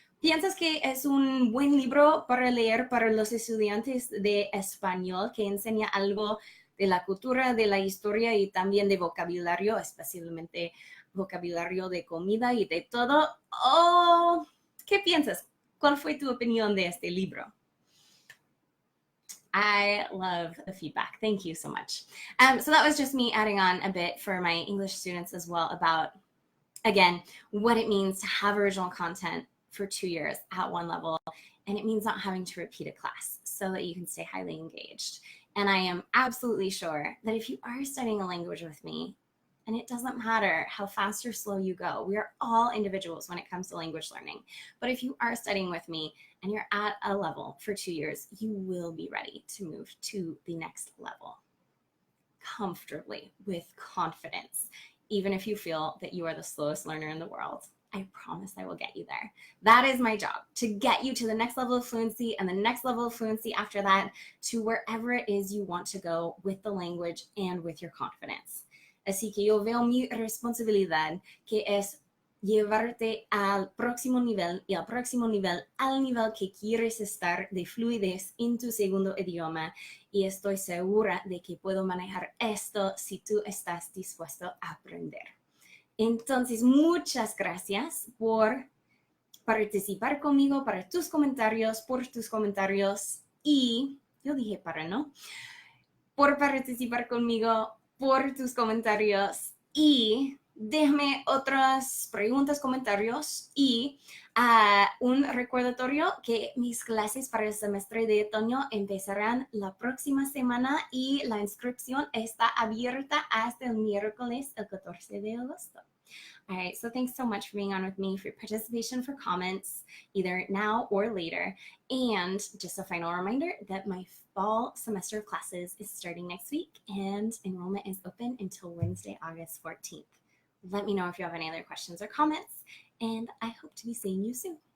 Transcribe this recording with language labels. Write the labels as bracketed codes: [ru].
[es] ¿Piensas que es un buen libro para leer para los estudiantes de español que enseña algo de la cultura, de la historia y también de vocabulario, especialmente vocabulario de comida y de todo? ¿Qué piensas? ¿Cuál fue tu opinión de este libro? [en] I love the feedback. Thank you so much. So that was just me adding on a bit for my English students as well about, again, what it means to have original content for 2 years at one level. And it means not having to repeat a class so that you can stay highly engaged. And I am absolutely sure that if you are studying a language with me, and it doesn't matter how fast or slow you go, we are all individuals when it comes to language learning. But if you are studying with me and you're at a level for 2 years, you will be ready to move to the next level comfortably with confidence, even if you feel that you are the slowest learner in the world. I promise I will get you there. That is my job, to get you to the next level of fluency and the next level of fluency after that to wherever it is you want to go with the language and with your confidence. [es] Así que yo veo mi responsabilidad, que es llevarte al próximo nivel y al próximo nivel, al nivel que quieres estar de fluidez en tu segundo idioma. Y estoy segura de que puedo manejar esto si tú estás dispuesto a aprender. Entonces, muchas gracias por participar conmigo, para tus comentarios, por tus comentarios y yo dije para, ¿no? Por participar conmigo, por tus comentarios y déjame otras preguntas, comentarios y un recordatorio que mis clases para el semestre de otoño empezarán la próxima semana y la inscripción está abierta hasta el miércoles, el 14 de agosto. [en] All right, so thanks so much for being on with me, for your participation, for comments, either now or later. And just a final reminder that my fall semester of classes is starting next week and enrollment is open until Wednesday, August 14th. Let me know if you have any other questions or comments, and I hope to be seeing you soon.